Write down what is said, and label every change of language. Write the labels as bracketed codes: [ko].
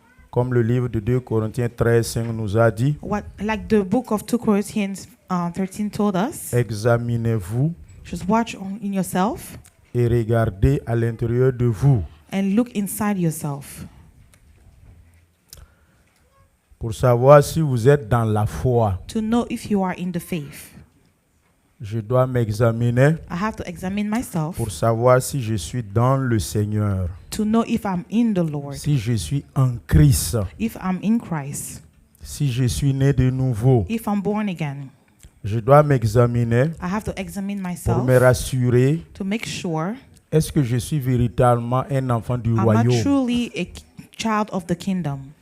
[fr] comme le livre de 2 Corinthiens 13:5 nous a dit, [en] like the book of 2 Corinthians 13 told us, [fr] examinez-vous [en] just watch in yourself [fr] et regardez à l'intérieur de vous [en] and look inside yourself [fr] pour savoir si vous êtes dans la foi. [en] to know if you are in the faith. [fr] Je dois m'examiner [en] I have to examine myself [fr] pour savoir si je suis dans le Seigneur, [en] to know if I'm in the Lord, [fr] si je suis en Christ, [en] if I'm in Christ, [fr] si je suis né de nouveau. [en] if I'm born again. [fr] Je dois m'examiner [en] I have to examine [fr] pour [en] myself [fr] me rassurer, [en] to make sure [fr] est-ce que je suis véritablement un enfant du [en] I'm not [fr] royaume? [en] truly a child of the kingdom.